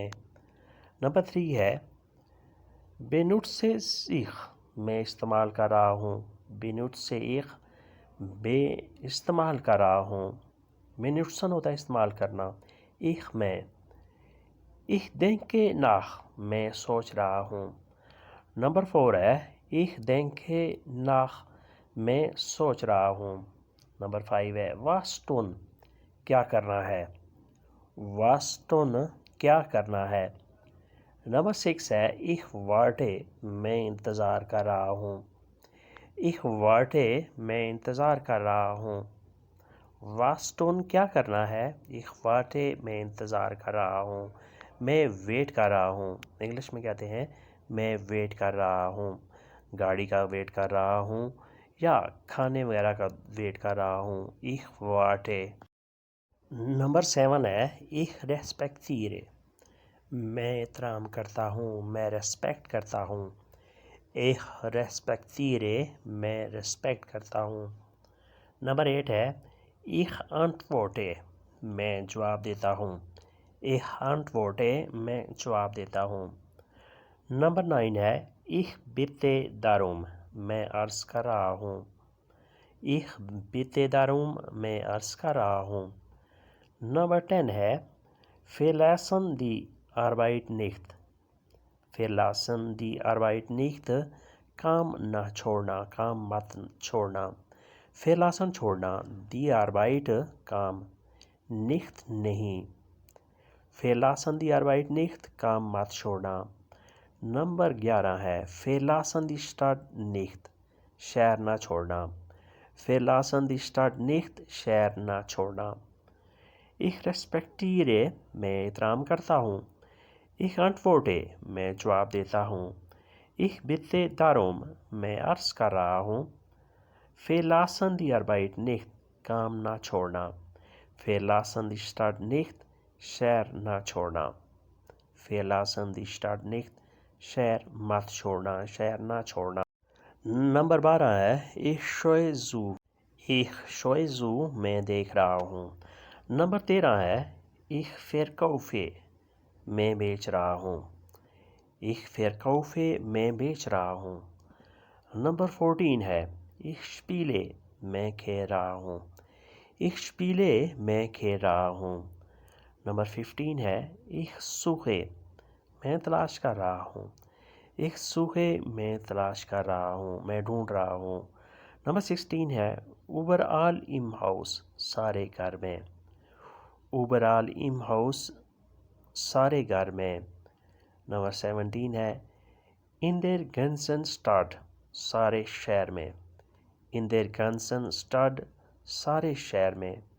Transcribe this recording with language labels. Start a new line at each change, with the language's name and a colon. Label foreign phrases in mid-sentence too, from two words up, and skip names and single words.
Urdu: نمبر 3 ہے
German: benutze ich,
Urdu: میں استعمال کر رہا ہوں،
German: benutze ich,
Urdu: بے استعمال کر رہا ہوں، بینوٹسن ہوتا ہے استعمال کرنا، ایک میں، ایک
German: denke nach،
Urdu: میں سوچ رہا ہوں۔ نمبر 4 ہے ایک
German: denke nach،
Urdu: میں سوچ رہا ہوں۔ نمبر 5 ہے
German: was tun،
Urdu: کیا کرنا ہے،
German: was tun،
Urdu: کیا کرنا ہے۔ نمبر 6 ہے
German: ich warte،
Urdu: میں انتظار کر رہا ہوں،
German: ich warte،
Urdu: میں انتظار کر رہا ہوں۔
German: was tun،
Urdu: کیا کرنا ہے،
German: ich warte،
Urdu: میں انتظار کر رہا ہوں، میں ویٹ کر رہا ہوں۔ انگلش میں کہتے ہیں میں ویٹ کر رہا ہوں، گاڑی کا ویٹ کر رہا ہوں یا کھانے وغیرہ کا ویٹ کر رہا ہوں،
German: ich warte۔
Urdu: نمبر 7 ہے
German: ich respektiere،
Urdu: میں احترام کرتا ہوں، میں ریسپیکٹ کرتا ہوں،
German: ich respektiere،
Urdu: میں ریسپیکٹ کرتا ہوں۔ نمبر 8 ہے
German: ich antworte،
Urdu: میں جواب دیتا ہوں،
German: ich antworte،
Urdu: میں جواب دیتا ہوں۔ نمبر 9 ہے
German: ich bitte darum،
Urdu: میں عرض کر رہا ہوں،
German: ich bitte darum،
Urdu: میں عرض کر رہا ہوں۔ نمبر 10 ہے
German: verlassen die Arbeit nicht، verlassen die Arbeit nicht،
Urdu: کام نہ چھوڑنا، کام مت چھوڑنا۔
German: verlassen چھوڑنا، die Arbeit کام، nicht نہیں، verlassen die Arbeit nicht،
Urdu: کام مت چھوڑنا۔ نمبر 11 ہے
German: verlassen die Stadt nicht،
Urdu: شہر نہ چھوڑنا،
German: verlassen die Stadt nicht،
Urdu: شہر نہ چھوڑنا۔
German: ich respektiere،
Urdu: میں احترام کرتا ہوں،
German: ich antworte،
Urdu: میں جواب دیتا ہوں،
German: ich bitte darum،
Urdu: میں عرض کر رہا ہوں،
German: verlassen die Arbeit nicht،
Urdu: کام نہ چھوڑنا،
German: verlassen die Stadt nicht،
Urdu: شہر نہ چھوڑنا،
German: verlassen die Stadt nicht،
Urdu: شہر مت چھوڑنا، شہر نہ چھوڑنا۔ نمبر 12 ہے
German: ich schaue zu، ich schaue zu،
Urdu: میں دیکھ رہا ہوں۔ نمبر 13 ہے
German: ich verkaufe،
Urdu: میں بیچ رہا ہوں،
German: ich verkaufe،
Urdu: میں بیچ رہا ہوں۔ نمبر 14 ہے
German: ich spiele،
Urdu: میں کھیل رہا ہوں،
German: ich spiele،
Urdu: میں کھیل رہا ہوں۔ نمبر 15 ہے
German: ich suche،
Urdu: میں تلاش کر رہا ہوں،
German: ich suche،
Urdu: میں تلاش کر رہا ہوں، میں ڈھونڈ رہا ہوں۔ نمبر 16 ہے
German: überall im Haus،
Urdu: سارے گھر میں،
German: überall im Haus،
Urdu: سارے گھر میں۔ نمبر 17 ہے
German: in der ganzen Stadt،
Urdu: سارے شہر میں،
German: in der ganzen Stadt،
Urdu: سارے شہر میں۔